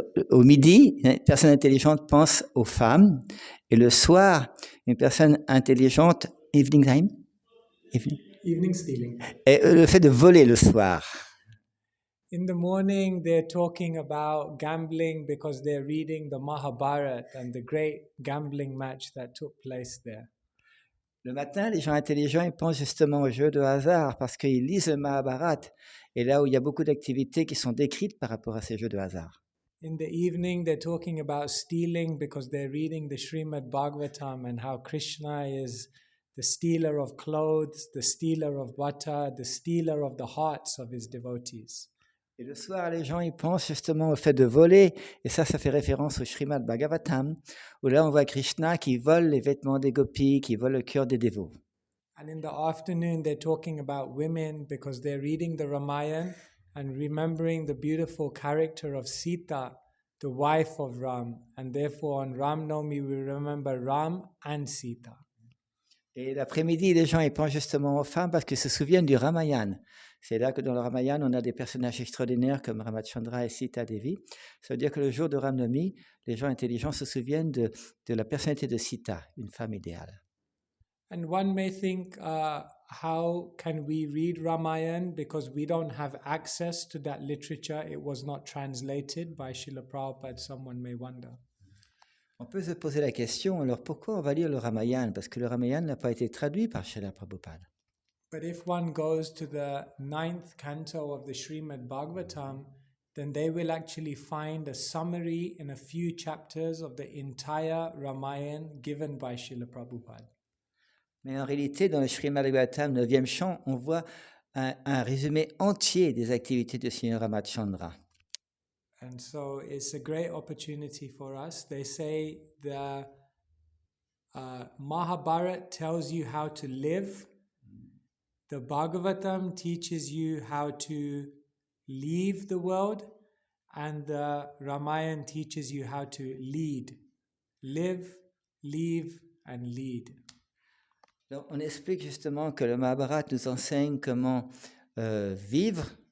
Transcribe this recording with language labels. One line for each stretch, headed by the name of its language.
French: Au midi, une personne intelligente pense aux femmes. Et le soir, une personne intelligente,
English: evening time? Evening stealing.
French: Et le fait de voler le soir.
English: In the morning, they're talking about gambling because they're reading the Mahabharata and the great gambling match that took place there.
French: Le matin, les gens intelligents, ils pensent justement aux jeux de hasard parce qu'ils lisent le Mahabharata. Et là où il y a beaucoup d'activités qui sont décrites par rapport à ces jeux de hasard.
English: In the evening, they're talking about stealing because they're reading the Srimad Bhavavatam and how Krishna is the stealer of clothes, the stealer of butter, the stealer of the hearts of his devotees.
French: Et le soir, les gens ils pensent justement au fait de voler, et ça fait référence au Srimad Bhavavatam, où là on voit Krishna qui vole les vêtements des gopis, qui vole le cœur des dévots.
English: And in the afternoon, they're talking about women because they're reading the Ramayana and remembering the beautiful character of Sita, the wife of Ram. And therefore, on Ram Navami, we remember Ram and Sita.
French: Et l'après-midi, les gens ils pensent justement aux femmes parce qu'ils se souviennent du Ramayana. C'est là que dans le Ramayana, on a des personnages extraordinaires comme Ramachandra et Sita Devi. Ça veut dire que le jour de Ram Navami, les gens intelligents se souviennent de la personnalité de Sita, une femme idéale.
English: And one may think, how can we read Ramayana? Because we don't have access to that literature. It was not translated by Srila Prabhupada, someone may wonder.
French: On peut se poser la question, alors pourquoi on va lire le Ramayana? Parce que le Ramayana n'a pas été traduit par Srila Prabhupada.
English: But if one goes to the 9th canto of the Srimad Bhavavatam, then they will actually find a summary in a few chapters of the entire Ramayana given by Srila Prabhupada.
French: Mais en réalité, dans le Srimad Bhavavatam, 9e chant, on voit un résumé entier des activités de Sri Ramachandra.
English: And so it's a great opportunity for us. They say the Mahabharata tells you how to live. The Bhagavatam teaches you how to leave the world. And the Ramayana teaches you how to lead. Live, leave, and lead.
French: Donc, on explique justement que le Mahabharata nous enseigne comment vivre.